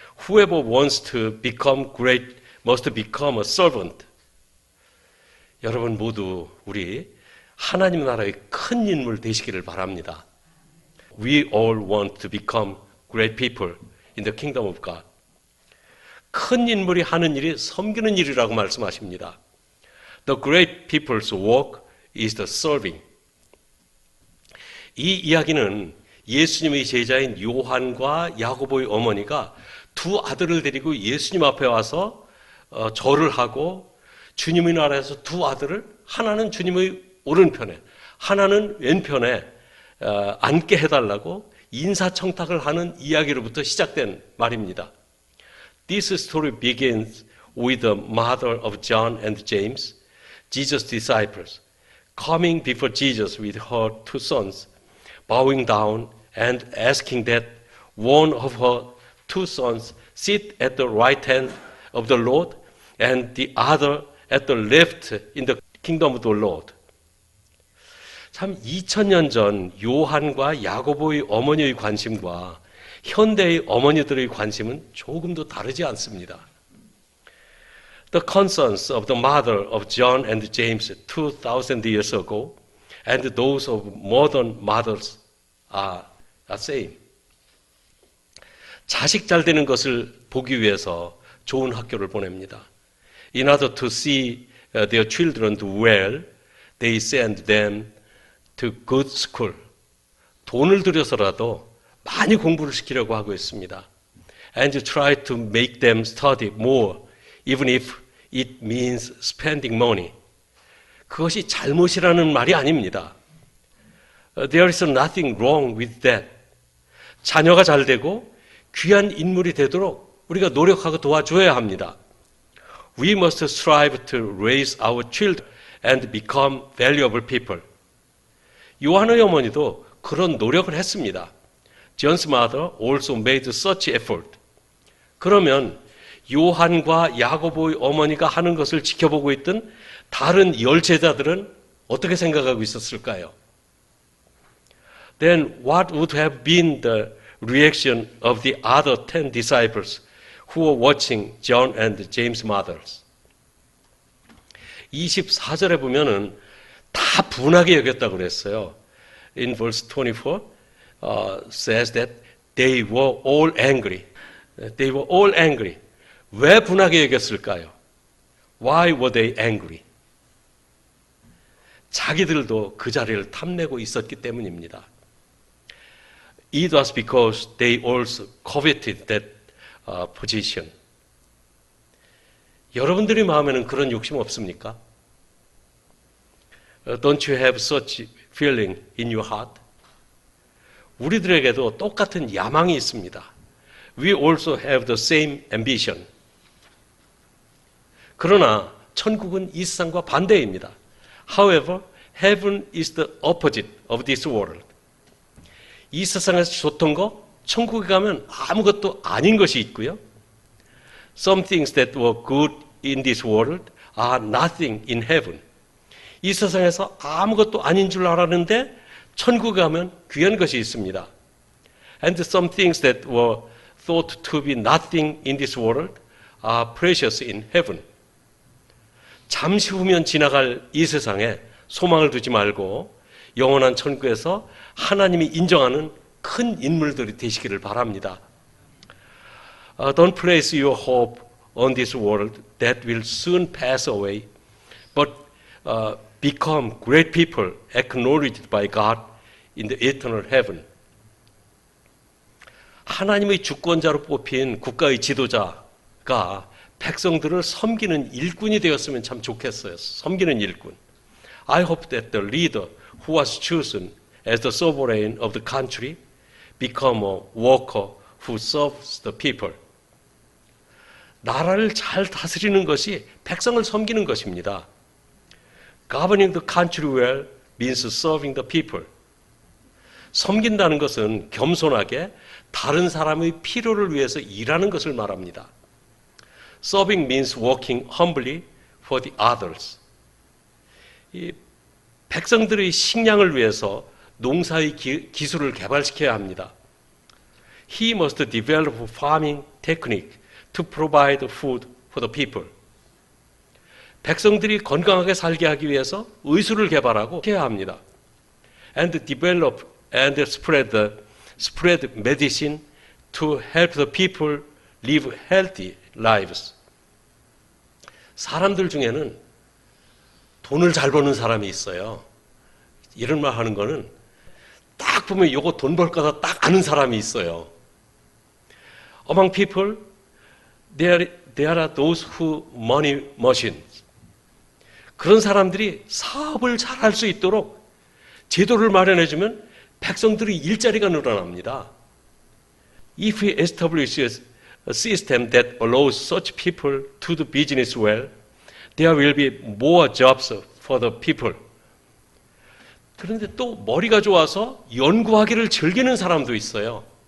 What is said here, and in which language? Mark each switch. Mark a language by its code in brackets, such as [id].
[en] Whoever wants to become great must become a servant. [ko] 여러분 모두 우리 하나님 나라의 큰 인물 되시기를 바랍니다. [en] We all want to become great people in the kingdom of God. [ko] 큰 인물이 하는 일이 섬기는 일이라고 말씀하십니다. [en] The great people's work is the serving. [ko] 이 이야기는 예수님의 제자인 요한과 야고보의 어머니가 두 아들을 데리고 예수님 앞에 와서 절을 하고 주님의 나라에서 두 아들을 하나는 주님의 오른편에 하나는 왼편에 앉게 해달라고 인사청탁을 하는 이야기로부터 시작된 말입니다. [en] This story begins with the mother of John and James, Jesus' disciples, coming before Jesus with her two sons, bowing down and asking that one of her two sons sit at the right hand of the Lord and the other at the left in the kingdom of the Lord. [ko] 참 2000년 전 요한과 야고보의 어머니의 관심과 현대의 어머니들의 관심은 조금도 다르지 않습니다. [en] The concerns of the mother of John and James 2000 years ago and those of modern mothers are same. [ko] 자식 잘 되는 것을 보기 위해서 좋은 학교를 보냅니다. [en] In order to see their children do well, they send them to good school. [ko] 돈을 들여서라도 많이 공부를 시키려고 하고 있습니다. [en] And try to make them study more, even if it means spending money. [ko] 그것이 잘못이라는 말이 아닙니다. [en] There is nothing wrong with that. [ko] 자녀가 잘 되고 귀한 인물이 되도록 우리가 노력하고 도와줘야 합니다. [en] We must strive to raise our children and become valuable people. [ko] 요한의 어머니도 그런 노력을 했습니다. [en] John's mother also made such effort. [ko] 그러면 요한과 야고보의 어머니가 하는 것을 지켜보고 있던 다른 열 제자들은 어떻게 생각하고 있었을까요? [en] Then what would have been the reaction of the other 10 disciples who were watching John and James' mothers? [ko] 24절에 보면은 다 분하게 여겼다고 그랬어요. [en] In verse 24 says that they were all angry. They were all angry. [ko] 왜 분하게 여겼을까요? [en] Why were they angry? [ko] 자기들도 그 자리를 탐내고 있었기 때문입니다. [en] It was because they also coveted that position. [ko] 여러분들의 마음에는 그런 욕심 없습니까? [en] Don't you have such feeling in your heart? [ko] 우리들에게도 똑같은 야망이 있습니다. [en] We also have the same ambition. [ko] 그러나 천국은 이 세상과 반대입니다. [en] However, heaven is the opposite of this world. [ko] 이 세상에서 좋던 거 천국에 가면 아무것도 아닌 것이 있고요. [en] Some things that were good in this world are nothing in heaven. [ko] 이 세상에서 아무것도 아닌 줄 알았는데 천국에 가면 귀한 것이 있습니다. [en] And some things that were thought to be nothing in this world are precious in heaven. [ko] 잠시 후면 지나갈 이 세상에 소망을 두지 말고 영원한 천국에서 하나님이 인정하는 큰 인물들이 되시기를 바랍니다. [en] Don't place your hope on this world that will soon pass away, but become great people acknowledged by God in the eternal heaven. [ko] 하나님의 주권자로 뽑힌 국가의 지도자가 백성들을 섬기는 일꾼이 되었으면 참 좋겠어요. 섬기는 일꾼. [en] I hope that the leader who was chosen as the sovereign of the country become a worker who serves the people. [ko] 나라를 잘 다스리는 것이 백성을 섬기는 것입니다. [en] Governing the country well means serving the people. [ko] 섬긴다는 것은 겸손하게 다른 사람의 필요를 위해서 일하는 것을 말합니다. [en] Serving means working humbly for the others. [ko] 이 백성들의 식량을 위해서 농사의 기술을 개발시켜야 합니다. [en] He must develop farming technique to provide food for the people. [ko] 백성들이 건강하게 살게 하기 위해서 의술을 개발하고 해야 합니다. [en] And develop and spread medicine to help the people live healthy lives. [ko] 사람들 중에는 돈을 잘 버는 사람이 있어요. 이런 말 하는 거는 딱 보면 요거 돈 벌 거다 딱 아는 사람이 있어요. [en] Among people, there are those who money machines. [ko] 그런 사람들이 사업을 잘 할 수 있도록 제도를 마련해주면 백성들의 일자리가 늘어납니다. [en] If we establish a system that allows such people to do business well, there will be more jobs for the people. [ko] 그런데 또 머리가 좋아서 연구하기를 즐기는 사람도 있어요.